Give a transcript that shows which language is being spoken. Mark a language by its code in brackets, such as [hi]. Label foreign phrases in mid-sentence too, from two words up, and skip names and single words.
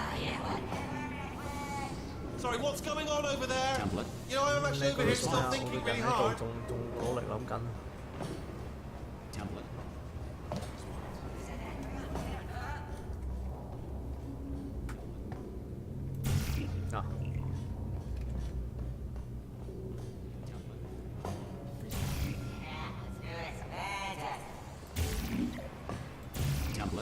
[en] Sorry, what's going on over there? Template. You know, I'm actually over here still Response. thinking really [yue] 喺度 [en] hard. [yue] 仲努力諗緊。 [en] Template. À. Template.